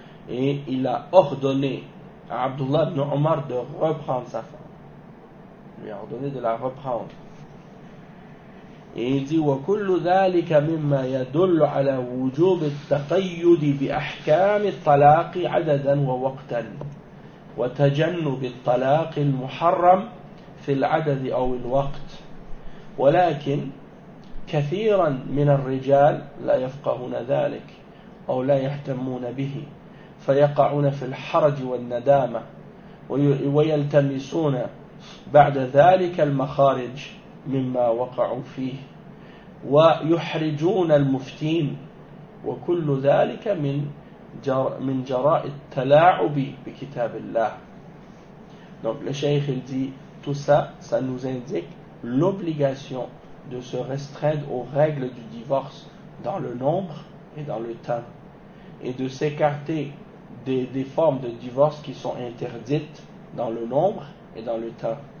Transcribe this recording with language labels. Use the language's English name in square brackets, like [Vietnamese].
[French] Et il a ordonné à Abdullah ibn Omar de reprendre sa femme. Il lui a ordonné de la reprendre. Et il dit [Arabic] « وَكُلُّ ذَلِكَ مِمَّا يَدُلُّ عَلَى وُجُوبِ التَّقَيُّدِ بِأَحْكَامِ الطَّلَاقِ عَدَدًا وَوَقْتًا وَتَجَنُّبِ الطَّلَاقِ الْمُحَرَّمِ فِي الْعَدَدِ أَوْ الْوَقْتِ وَلَكِنْ كَثِيرًا مِنَ الرِّجَالِ لَا يَفْقَهُنَ ذَلِكَ أَوْ لَا يَهْتَمُونَ بِهِ فيقعون في الحرج والندامة ويلتمسون بعد ذلك المخارج مما وقعوا فيه ويحرجون المفتين وكل ذلك من جراء التلاعب بكتاب الله. [French] Donc le cheikh il dit tout ça, ça nous indique l'obligation de se restreindre aux règles du divorce dans le nombre et dans le temps et de s'écarter des formes de divorce qui sont interdites dans le nombre et dans le temps.